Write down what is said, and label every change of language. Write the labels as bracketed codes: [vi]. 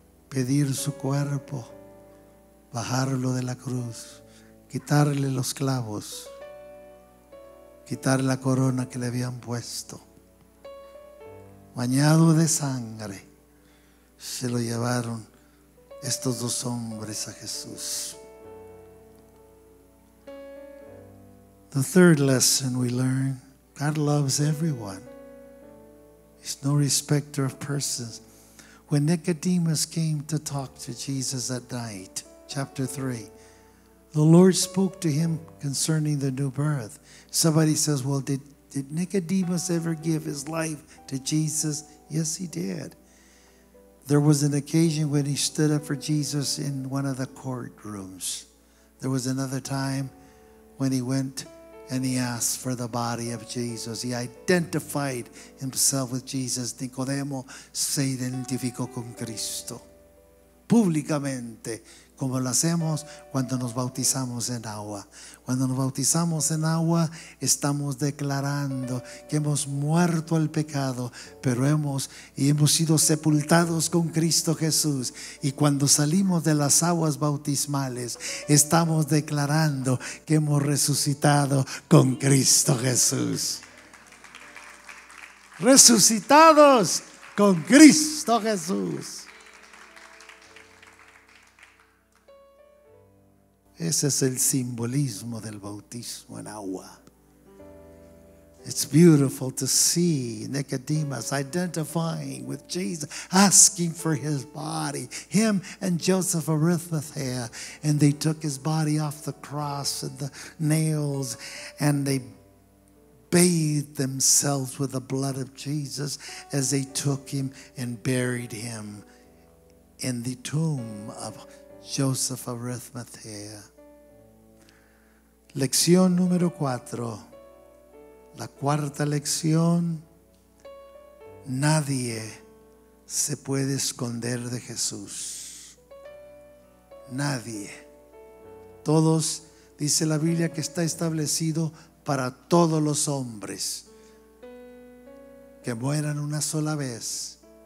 [es] Pedir su cuerpo, bajarlo de la cruz, quitarle los clavos, quitar la corona que le habían puesto, bañado de sangre. Se lo llevaron estos dos hombres a Jesús. [en] The third lesson we learn: God loves everyone. He's no respecter of persons. When Nicodemus came to talk to Jesus at night, chapter 3, the Lord spoke to him concerning the new birth. Somebody says, well, did Nicodemus ever give his life to Jesus? Yes, he did. There was an occasion when he stood up for Jesus in one of the courtrooms. There was another time when he went and he asked for the body of Jesus. He identified himself with Jesus. [es] Nicodemo se identificó con Cristo públicamente, como lo hacemos cuando nos bautizamos en agua. Cuando nos bautizamos en agua, estamos declarando que hemos muerto al pecado, pero hemos sido sepultados con Cristo Jesús. Y cuando salimos de las aguas bautismales, estamos declarando que hemos resucitado con Cristo Jesús. Resucitados con Cristo Jesús. Ese es el simbolismo del bautismo en agua. [en] It's beautiful to see Nicodemus identifying with Jesus, asking for his body. Him and Joseph of Arimathea. And they took his body off the cross and the nails, and they bathed themselves with the blood of Jesus as they took him and buried him in the tomb of Joseph of Arimathea. [es] Lección número 4. La cuarta lección: nadie se puede esconder de Jesús. Nadie. Todos, dice la Biblia, que está establecido para todos los hombres que mueran una sola vez.